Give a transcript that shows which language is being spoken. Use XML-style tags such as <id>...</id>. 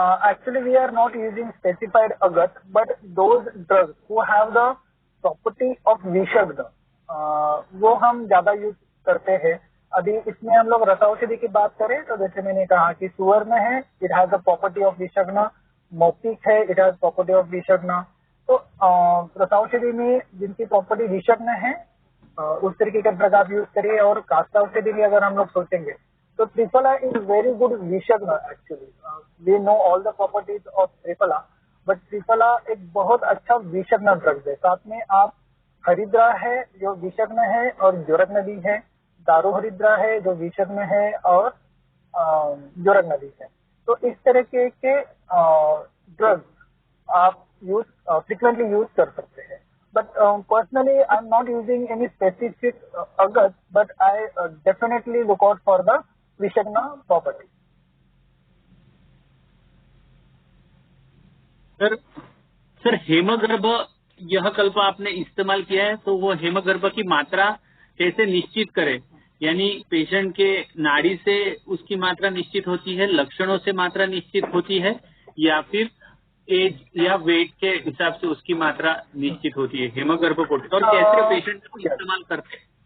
<en>Actually we are not using specified agat, but those drugs who have the property of विषग्ध</en> <hi>वो हम ज्यादा use करते हैं। अभी इसमें हम लोग रसौषधि की बात करें तो जैसे मैंने कहा कि सुवर्ण है,</hi> <en>it has the property of</en> <hi>विषग्ध, मौक्तिक है,</hi> <en>it has property of</en> <hi>विषग्ध। तो रसौषधि में जिनकी प्रॉपर्टी विषग्ध है उस तरीके का ड्रग आप यूज करिए। और काष्ठौषधि भी अगर हम लोग सोचेंगे तो triphala</hi> <en>is very good</en> <hi>विषग्ध।</hi> <en>actually we know all the properties of triphala,</en> <hi>but triphala एक बहुत अच्छा विषग्ध ड्रग है। साथ में आप हरिद्रा है जो विषग्ध है और ज्वरग्न भी है, दारू हरिद्रा है जो विषग्ध है और ज्वरग्न भी है। तो इस तरह के ड्रग्स आप फ्रिक्वेंटली यूज कर सकते हैं।</hi> <en>But personally, I'm not using any specific agat, but I definitely look out for the Vishagna property.</en> <hi>Sir हेमगर्भ यह कल्प आपने इस्तेमाल किया है, तो वो हेमगर्भ की मात्रा कैसे निश्चित करें? यानी पेशेंट के नाड़ी से उसकी मात्रा निश्चित होती है, लक्षणों से मात्रा निश्चित होती है, या फिर एज या वेट के हिसाब से उसकी मात्रा निश्चित होती है हेमगर्भ प्रोटीन, और कैसे पेशेंट को इस्तेमाल करते हैं?</hi>